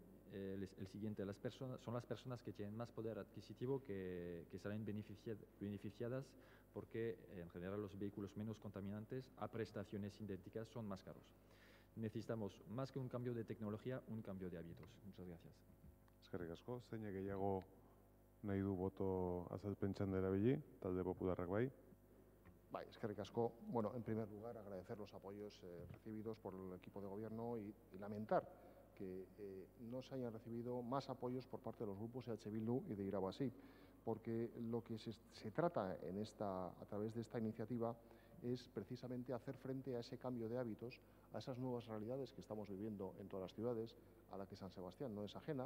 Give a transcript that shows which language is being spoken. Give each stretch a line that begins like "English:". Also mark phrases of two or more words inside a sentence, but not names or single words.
Spanish: Son las personas que tienen más poder adquisitivo que salen beneficiadas porque en general los vehículos menos contaminantes a prestaciones idénticas son más caros. Necesitamos más que un cambio de tecnología, un cambio de hábitos. Muchas gracias.
Basque: Eskerrik asko, zein gehiago nahi du boto azalpen txanda erabili, talde popularrak bai. Bai, eskerrik asko.
Spanish: Bueno, en primer lugar, agradecer los apoyos recibidos por el equipo de gobierno y lamentar que no se hayan recibido más apoyos por parte de los grupos EH Bildu y de Irabazi, porque lo que se trata a través de esta iniciativa es precisamente hacer frente a ese cambio de hábitos, a esas nuevas realidades que estamos viviendo en todas las ciudades, a la que San Sebastián no es ajena.